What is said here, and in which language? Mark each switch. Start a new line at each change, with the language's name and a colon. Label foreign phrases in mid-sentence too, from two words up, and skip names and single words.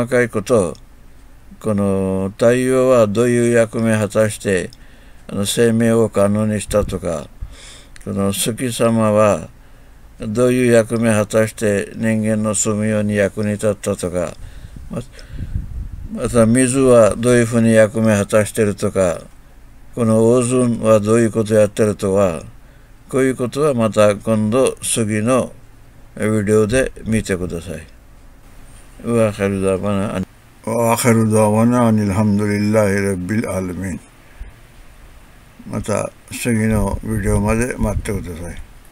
Japanese: かいことを、この太陽はどういう役目を果たして生命を可能にしたとか、この月様はどういう役目を果たして人間の住むように役に立ったとか、また水はどういうふうに役目を果たしているとか、このオーゾンはどういうことをやってるとか、こういうことはまた今度次のビデオで見てください。わあるだわな。
Arabic: وآخر دعوانا أن الحمد لله رب العالمين。
Japanese: また次のビデオまで待ってください。